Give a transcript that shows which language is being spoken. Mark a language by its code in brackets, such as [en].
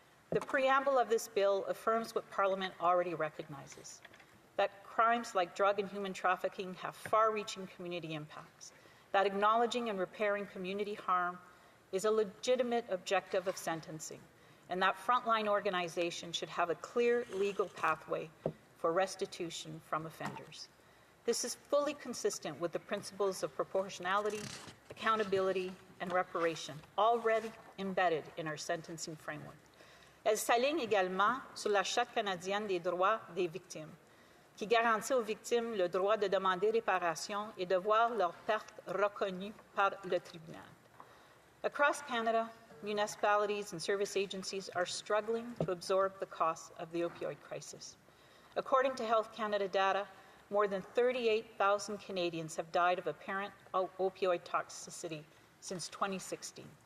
[en] The preamble of this bill affirms what Parliament already recognizes, that crimes like drug and human trafficking have far-reaching community impacts, that acknowledging and repairing community harm is a legitimate objective of sentencing, and that frontline organizations should have a clear legal pathway for restitution from offenders. This is fully consistent with the principles of proportionality, accountability, and reparation, already embedded in our sentencing framework. [fr] Elle s'aligne également sur la Charte canadienne des droits des victimes, qui garantit aux victimes le droit de demander réparation et de voir leurs pertes reconnues par le tribunal. [en] Across Canada, municipalities and service agencies are struggling to absorb the costs of the opioid crisis. According to Health Canada data, more than 38,000 Canadians have died of apparent opioid toxicity since 2016.